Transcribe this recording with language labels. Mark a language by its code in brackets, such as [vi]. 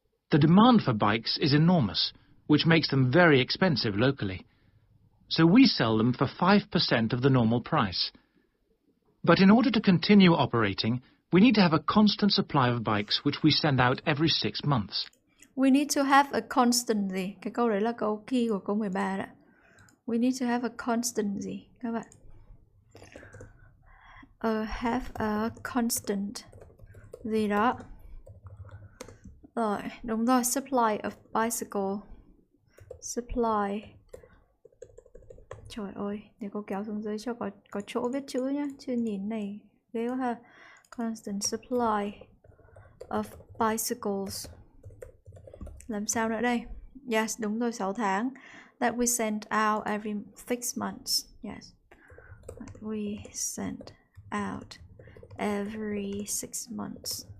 [en] The demand for bikes is enormous, which makes them very expensive locally. So we sell them for 5% of the normal price. But in order to continue operating, we need to have a constant supply of bikes which we send out every 6 months. We need to have a constant [vi] gì? Cái câu đấy là câu key của câu 13 đó. [en] We need to have a constant [vi] gì các bạn? [en] Have a constant [vi] gì đó. Rồi, đúng rồi, [en] supply of bicycle. supply. [vi] Trời ơi, để cô kéo xuống dưới cho có chỗ viết chữ nhá, chứ nhìn này ghê quá ha. [en] Constant supply of bicycles. [vi] Làm sao nữa đây? Yes, đúng rồi, 6 tháng. That we send out every 6 months. Yes. [en] We send out every 6 months.